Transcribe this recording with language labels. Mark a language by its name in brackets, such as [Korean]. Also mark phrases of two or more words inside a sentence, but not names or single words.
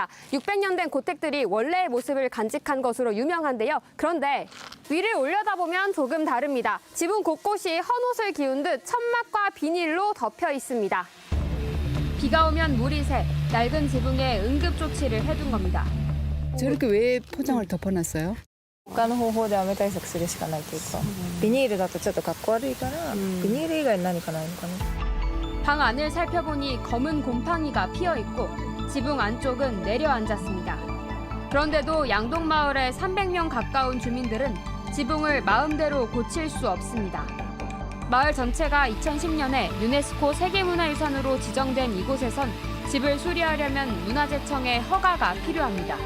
[Korean] 600년 된 고택들이 원래의 모습을 간직한 것으로 유명한데요. 그런데 위를 올려다보면 조금 다릅니다. 지붕 곳곳이 헌옷을 기운 듯 천막과 비닐로 덮여 있습니다. 비가 오면 물이 새 낡은 지붕에 응급조치를 해둔 겁니다. 저렇게 왜 포장을 덮어놨어요? [Japanese] 他の方法で雨対策するしかないというか、ビニールだとちょっとかっこ悪いから、ビニール以外に何かないのかな。 [Korean] 방 안을 살펴보니 검은 곰팡이가 피어 있고 지붕 안쪽은 내려앉았습니다. 그런데도 양동마을의 300명 가까운 주민들은 지붕을 마음대로 고칠 수 없습니다. 마을 전체가 2010년에 유네스코 세계문화유산으로 지정된 이곳에선 집을 수리하려면 문화재청의 허가가 필요합니다.